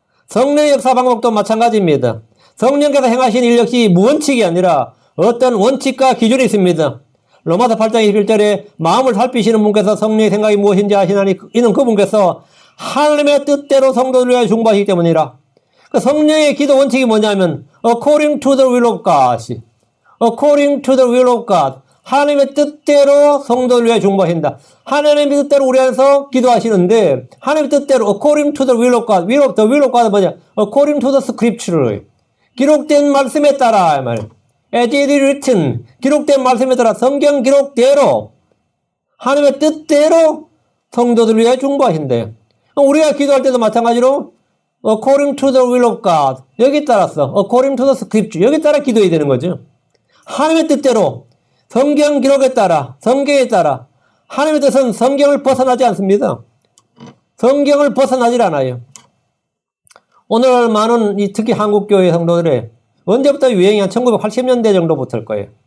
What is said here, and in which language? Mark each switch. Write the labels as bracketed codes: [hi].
[ko] 성령의 역사 방법도 마찬가지입니다. 성령께서 행하신 일 역시 무원칙이 아니라 어떤 원칙과 기준이 있습니다. 로마서 8장 21절에 마음을 살피시는 분께서 성령의 생각이 무엇인지 아시나니 이는 그분께서 하나님의 뜻대로 성도를 위하여 중보하시기 때문이라. 성령의 기도 원칙이 뭐냐면 [en] according to the will of God. according to the will of God. [ko] 하나님의 뜻대로 성도를 위해 중보하신다. 하나님의 뜻대로 우리 안에서 기도하시는데 하나님의 뜻대로 [en] according to the will of God. the will of God은 [ko] 뭐냐? [en] according to the scripture. [ko] 기록된 말씀에 따라 말. [en] As it is written. [ko] 기록된 말씀에 따라 성경 기록대로 하나님의 뜻대로 성도들을 위해 중보하신대요. 우리가 기도할 때도 마찬가지로 [en] according to the will of God. [ko] 여기 따라서 [en] according to the scripture. [ko] 여기 따라 기도해야 되는 거죠. 하나님의 뜻대로 성경 기록에 따라 성경에 따라 하나님의 뜻은 성경을 벗어나지 않습니다. 성경을 벗어나질 않아요. 오늘 많은 특히 한국교회 성도들의 언제부터 유행이 한 1980년대 정도부터일 거예요.